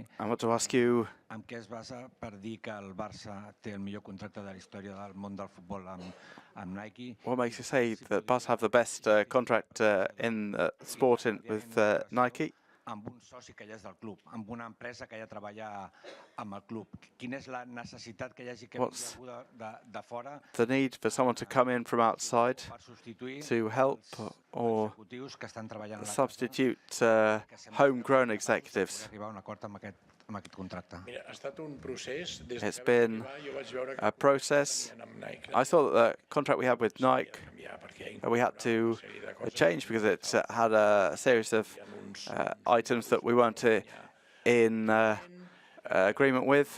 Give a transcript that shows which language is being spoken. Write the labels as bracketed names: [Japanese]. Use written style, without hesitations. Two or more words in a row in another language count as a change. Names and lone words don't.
[English] I want to ask you, [Catalan] amb què es basa per dir que el Barça té el millor contracte de la història del món del futbol amb Nike. [English] What makes you say that Barça have the best contract in sport with Nike? [Catalan] Amb un soci que ja és del club, amb una empresa que ja treballa amb el club. Quina és la necessitat que hi hagi que vingui algú de fora? [English] The need for someone to come in from outside to help or substitute homegrown executives. It's been a process. I saw that the contract we had with Nike, we had to change because it had a series of items that we weren't in agreement with.